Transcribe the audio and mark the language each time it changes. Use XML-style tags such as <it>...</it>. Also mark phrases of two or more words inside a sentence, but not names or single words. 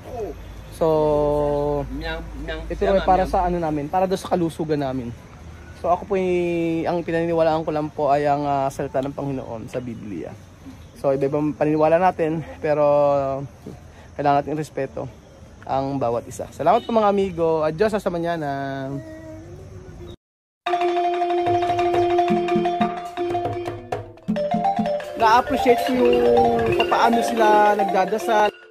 <tl>So ito ay para sa ano namin, para doon sa kalusugan namin. So ako po ang pinaniniwalaan ko lang po ay ang salita ng Panginoon sa Biblia. So iba-ibang paniniwala natin pero kailangan natin respeto ang bawat isa. Salamat po mga amigo.</tl> <es>Adios hasta mañana.</es> <tl>Na-appreciate ko yung paano sila nagdadasal.</tl>